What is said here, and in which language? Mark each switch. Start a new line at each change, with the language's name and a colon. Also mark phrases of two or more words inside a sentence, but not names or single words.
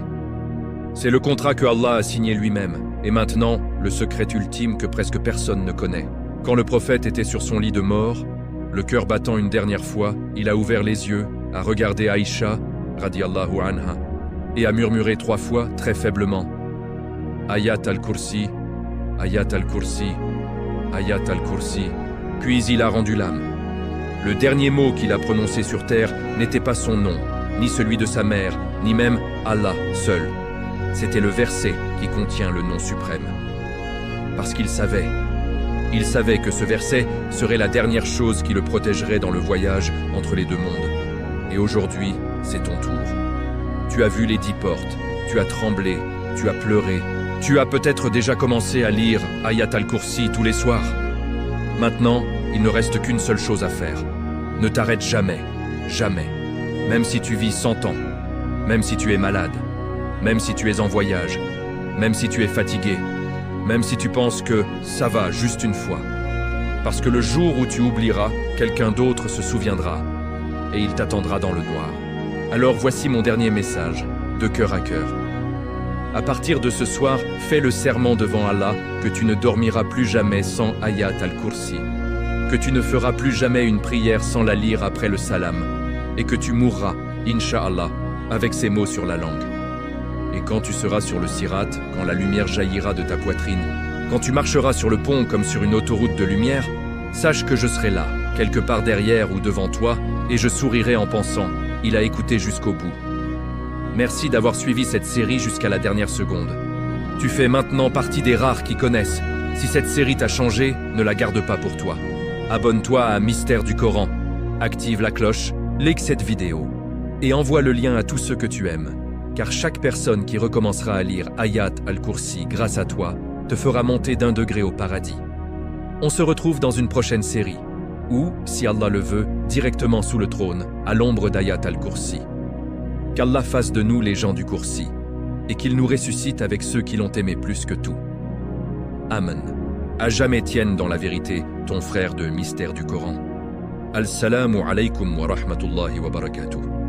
French: C'est le contrat que Allah a signé lui-même, et maintenant, le secret ultime que presque personne ne connaît. Quand le prophète était sur son lit de mort, le cœur battant une dernière fois, il a ouvert les yeux, a regardé Aïcha,
Arabic: رضي الله عنها,
French: et a murmuré 3 fois, très faiblement, « Ayat al-Kursi, Ayat al-Kursi, Ayat al-Kursi », puis il a rendu l'âme. Le dernier mot qu'il a prononcé sur terre n'était pas son nom, ni celui de sa mère, ni même Allah seul. C'était le verset qui contient le nom suprême. Parce qu'il savait que ce verset serait la dernière chose qui le protégerait dans le voyage entre les 2 mondes. Et aujourd'hui, c'est ton tour. Tu as vu les 10 portes, tu as tremblé, tu as pleuré, tu as peut-être déjà commencé à lire Ayat al-Kursi tous les soirs. Maintenant, il ne reste qu'une seule chose à faire. Ne t'arrête jamais, jamais. Même si tu vis 100 ans, même si tu es malade, même si tu es en voyage, même si tu es fatigué, même si tu penses que ça va juste une fois. Parce que le jour où tu oublieras, quelqu'un d'autre se souviendra et il t'attendra dans le noir. Alors voici mon dernier message, de cœur à cœur. À partir de ce soir, fais le serment devant Allah que tu ne dormiras plus jamais sans Ayat al-Kursi, que tu ne feras plus jamais une prière sans la lire après le salam, et que tu mourras,
Arabic: إن شاء الله,
French: avec ces mots sur la langue. Et quand tu seras sur le sirat, quand la lumière jaillira de ta poitrine, quand tu marcheras sur le pont comme sur une autoroute de lumière, sache que je serai là, quelque part derrière ou devant toi, et je sourirai en pensant, il a écouté jusqu'au bout. Merci d'avoir suivi cette série jusqu'à la dernière seconde. Tu fais maintenant partie des rares qui connaissent. Si cette série t'a changé, ne la garde pas pour toi. Abonne-toi à Mystère du Coran, active la cloche, like cette vidéo et envoie le lien à tous ceux que tu aimes, car chaque personne qui recommencera à lire Ayat al-Kursi grâce à toi te fera monter d'un degré au paradis. On se retrouve dans une prochaine série, ou, si Allah le veut, directement sous le trône, à l'ombre d'Ayat al-Kursi. Qu'Allah fasse de nous les gens du Kursi, et qu'il nous ressuscite avec ceux qui l'ont aimé plus que tout. Amen. À jamais tienne dans la vérité, ton frère de Mystère du Coran.
Arabic: السلام عليكم ورحمة الله وبركاته.